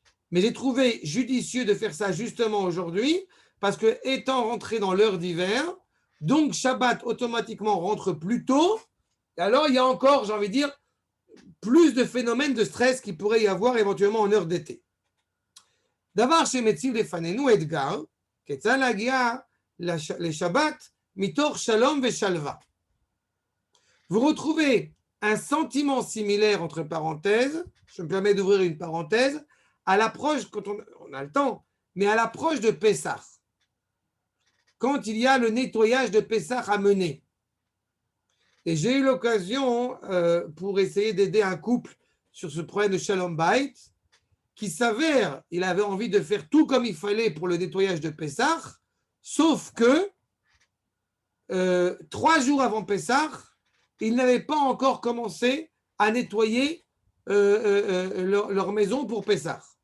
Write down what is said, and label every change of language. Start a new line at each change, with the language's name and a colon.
French: Mais j'ai trouvé judicieux de faire ça justement aujourd'hui parce que, étant rentré dans l'heure d'hiver, donc Shabbat automatiquement rentre plus tôt Et alors, il y a encore, j'ai envie de dire, plus de phénomènes de stress qu'il pourrait y avoir éventuellement en heure d'été.
Hebrew: דבר שמציב לפנינו אתגר, כיצד להגיע לשבת מתוך שלום ושלווה.
French: Vous retrouvez un sentiment similaire entre parenthèses, je me permets d'ouvrir une parenthèse, à l'approche, quand on a le temps, mais à l'approche de Pessah. Quand il y a le nettoyage de Pessah à mener. Et j'ai eu l'occasion, pour essayer d'aider un couple sur ce problème de Shalom Bayit, qui s'avère, il avait envie de faire tout comme il fallait pour le nettoyage de Pessah, sauf que 3 jours avant Pessah, ils n'avaient pas encore commencé à nettoyer leur maison pour Pessah.